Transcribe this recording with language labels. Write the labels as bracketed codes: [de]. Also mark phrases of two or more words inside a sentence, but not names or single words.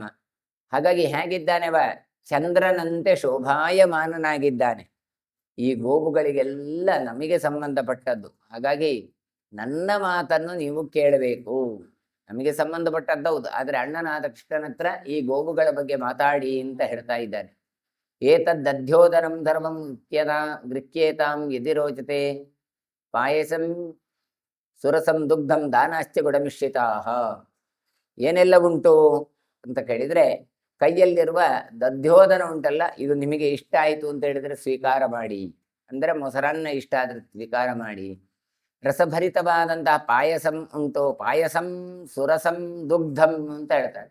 [kn] ಹಾಗಾಗಿ ಹೇಗಿದ್ದಾನೆವ? ಚಂದ್ರನಂತೆ ಶೋಭಾಯಮಾನನಾಗಿದ್ದಾನೆ. ಈ ಗೋವುಗಳಿಗೆಲ್ಲ ನಮಗೆ ಸಂಬಂಧಪಟ್ಟದ್ದು. ಹಾಗಾಗಿ ನನ್ನ ಮಾತನ್ನು ನೀವು ಕೇಳಬೇಕು. ನಮಗೆ ಸಂಬಂಧಪಟ್ಟದ್ದೌದು, ಆದರೆ ಅಣ್ಣನಾದ ಕೃಷ್ಣನ ಹತ್ರ ಈ ಗೋವುಗಳ ಬಗ್ಗೆ ಮಾತಾಡಿ ಅಂತ ಹೇಳ್ತಾ ಇದ್ದಾನೆ. [sa] ಏತದ್ದಧ್ಯೋದರಂ ಧರ್ಮಂ ಗೃಹ್ಯೇತಾಂ ಯದಿ ರೋಚತೆ ಪಾಯಸಂ ಸುರಸಂ ದುಗ್ಧಂ ದಾನಾಶ್ಚ ಗುಡಮಿಶ್ರಿತಾಹ. [kn] ಏನೆಲ್ಲ ಉಂಟು ಅಂತ ಕೇಳಿದ್ರೆ, ಕೈಯಲ್ಲಿರುವ ದಧ್ಯೋದನ ಉಂಟಲ್ಲ, ಇದು ನಿಮಗೆ ಇಷ್ಟ ಆಯಿತು ಅಂತ ಹೇಳಿದ್ರೆ ಸ್ವೀಕಾರ ಮಾಡಿ, ಅಂದರೆ ಮೊಸರನ್ನ ಇಷ್ಟ ಆದ್ರೆ ಸ್ವೀಕಾರ ಮಾಡಿ. ರಸಭರಿತವಾದಂತಹ ಪಾಯಸಂ ಉಂಟು, [sa] ಪಾಯಸಂ ಸುರಸಂ ದುಗ್ಧಂ [kn] ಅಂತ ಹೇಳ್ತಾರೆ.